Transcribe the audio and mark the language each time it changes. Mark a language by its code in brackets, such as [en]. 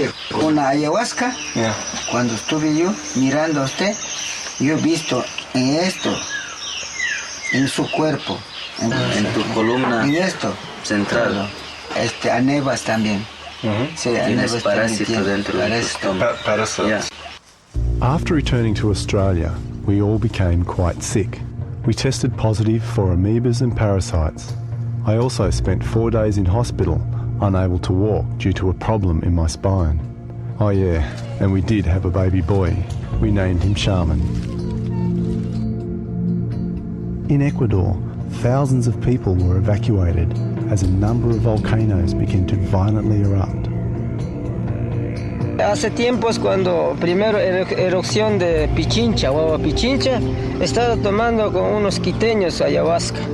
[es] Con la ayahuasca, cuando estuve yo mirando a usted, yo he visto en esto, en su cuerpo, en tu columna, en esto central, anebas también. Tienes parásito dentro del estómago. [en] Parasites. After returning to Australia, we all became quite sick. We tested positive for amoebas and parasites. I also spent 4 days in hospital, unable to walk due to a problem in my spine. Oh yeah, and we did have a baby boy. We named him Shaman. In Ecuador, thousands of people were evacuated as a number of volcanoes began to violently erupt. [es] Hace tiempos cuando primero erupción de Pichincha, Guagua Pichincha, he estado tomando con unos quiteños ayahuasca.